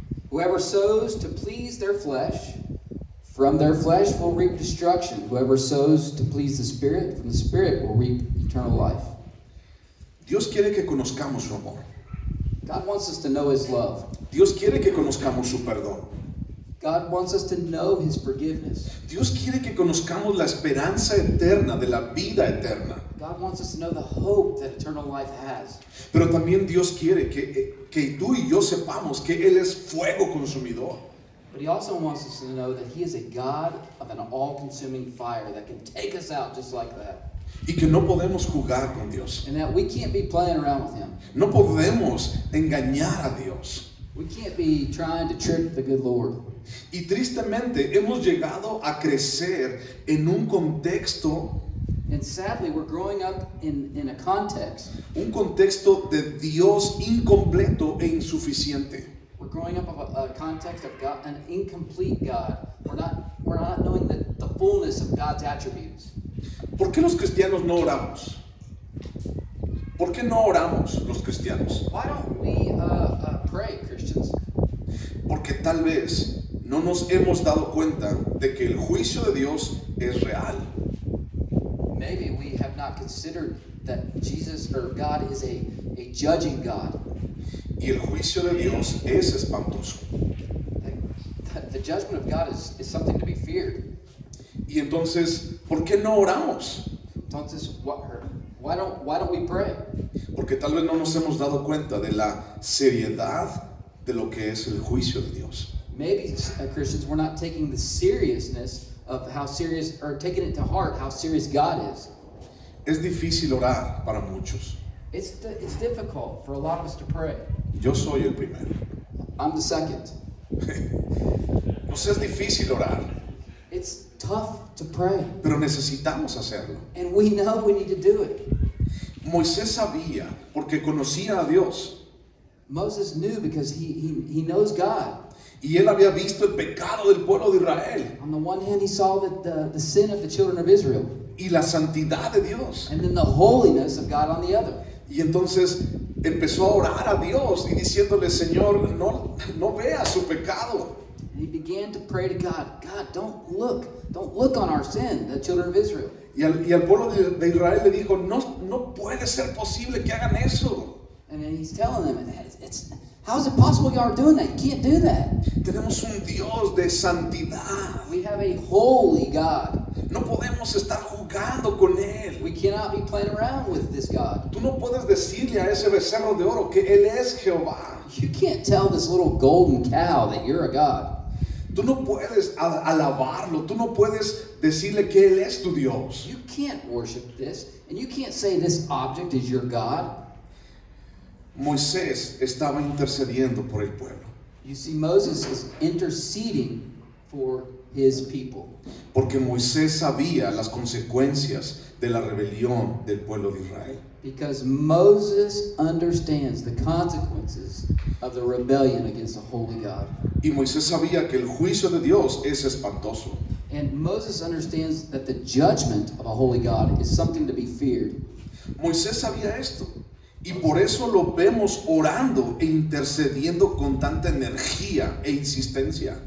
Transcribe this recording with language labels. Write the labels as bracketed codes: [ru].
[en] Whoever sows to please their flesh, from their flesh will reap destruction. Whoever sows to please the Spirit, from the Spirit will reap eternal life. [es] Dios quiere que conozcamos su amor. [en] God wants us to know His love. [es] Dios quiere que conozcamos su perdón. [en] God wants us to know His forgiveness. [es] Dios quiere que conozcamos la esperanza eterna de la vida eterna. [en] God wants us to know the hope that eternal life has. [es] Pero también Dios quiere que tú y yo sepamos que Él es fuego consumidor. [en] But He also wants us to know that He is a God of an all-consuming fire that can take us out just like that. [es] Y que no podemos jugar con Dios. [en] And that we can't be playing around with Him. [es] No podemos engañar a Dios. [en] We can't be trying to trick the good Lord. [es] Y tristemente hemos llegado a crecer en un contexto, [en] And sadly, we're growing up in a context. [es] un contexto de Dios incompleto e insuficiente. [en] We're growing up of a context of God, an incomplete God. we're not knowing the fullness of God's attributes. [es] ¿Por qué los cristianos no oramos? ¿Por qué no oramos los cristianos? [en] Why don't we pray, Christians? [es] Porque tal vez no nos hemos dado cuenta de que el juicio de Dios es real. [en] Maybe we have not considered that Jesus or God is a judging God. [es] Y el juicio de Dios es espantoso. [en] The judgment of God is something to be feared. [es] Y entonces, ¿por qué no oramos? Entonces, [en] why don't we pray? [es] Porque tal vez no nos hemos dado cuenta de la seriedad de lo que es el juicio de Dios. [en] Maybe Christians, we're not taking the seriousness of how serious, or taking it to heart how serious God is. [es] Es difícil orar para muchos. [en] It's difficult for a lot of us to pray. [es] Yo soy el primero. [en] I'm the second. [es] Nos es difícil orar, [en] It's tough to pray, [es] pero necesitamos hacerlo. [en] and we know we need to do it. [es] Moisés sabía porque conocía a Dios [en] Moses knew because he knows God. [es] y él había visto el pecado del pueblo de Israel [en] On the one hand, he saw that the sin of the children of Israel, [es] y la santidad de Dios. [en] and then the holiness of God on the other. [es] Y entonces empezó a orar a Dios y diciéndole, Señor, no vea su pecado. [en] And he began to pray to God. God, don't look on our sin, the children of Israel. [es] Y al pueblo de Israel le dijo, no puede ser posible que hagan eso. [en] And then he's telling them, how is it possible you are doing that? You can't do that. [es] Tenemos un Dios de santidad. [en] We have a holy God. [es] No podemos estar jugando con Él. [en] We cannot be playing around with this God. [es] Tú no puedes decirle a ese becerro de oro que Él es Jehová. [en] You can't tell this little golden cow that you're a God. [es] Tú no puedes alabarlo. Tú no puedes decirle que Él es tu Dios. [en] You can't worship this, and you can't say this object is your God. [es] Moisés estaba intercediendo por el pueblo. [en] You see, Moses is interceding for his people. [es] Porque Moisés sabía las consecuencias de la rebelión del pueblo de Israel. [en] Because Moses understands the consequences of the rebellion against the holy God. [es] Y Moisés sabía que el juicio de Dios es espantoso. [en] And Moses understands that the judgment of a holy God is something to be feared. [es] Moisés sabía esto. Y por eso lo vemos orando e intercediendo con tanta energía e insistencia.